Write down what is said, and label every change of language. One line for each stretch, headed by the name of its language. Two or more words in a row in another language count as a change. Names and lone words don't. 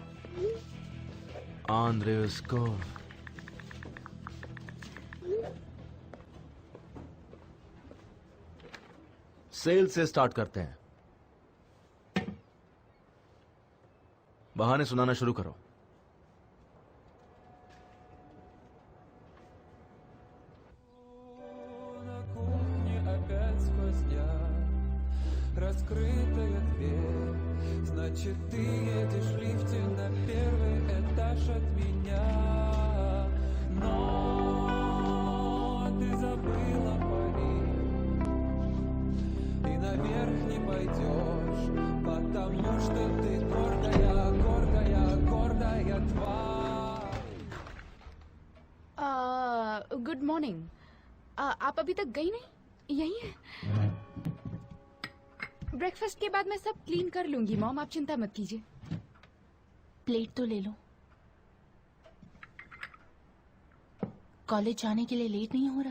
Hindi: आंद्रेस को सेल से स्टार्ट करते हैं। बहाने सुनाना शुरू करो।
Russian: Раскрытая дверь, значит, ты едешь в лифте на первый этаж от меня. Но ты забыла пари и наверх не пойдешь, потому что ты гордая, гордая, гордая тварь.
English: good morning.
Hindi: आप अभी तक गई नहीं? यही है। ब्रेकफास्ट के बाद मैं सब क्लीन कर लूंगी मॉम, आप चिंता मत कीजिए। प्लेट तो ले लो। कॉलेज जाने के लिए लेट नहीं हो रहा?